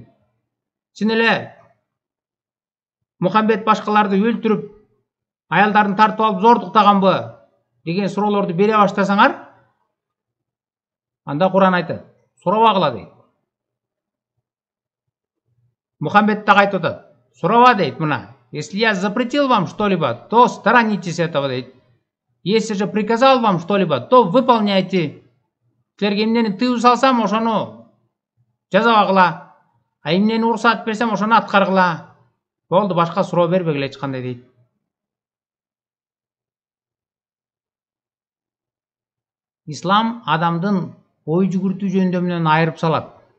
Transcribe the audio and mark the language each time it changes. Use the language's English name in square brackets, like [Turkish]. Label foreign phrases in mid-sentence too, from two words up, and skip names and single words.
[Kyrgyz] Чын эле Мухаммед башкаларды өлтүрүп, аялдарын тартып алып зордуктаганбы деген суроолорду бере баштасаңар, анда Куран айтат, сурабагыла дейт. Мухаммед дагы айтып атат, сураба дейт мына. [Russian] Если я запретил вам что-либо, то сторонитесь этого дейт. Если же приказал вам что-либо, то выполняйте. [Kyrgyz] Силерге эмнени тыюу салсам, ошону жазабагыла. А эмнени уруксат берсем, ошону аткаргыла. Болду, башка суроо бербегиле эч кандай дейт. ислам адамдын ой жүгүртүү жөндөмүнөн айырып салат.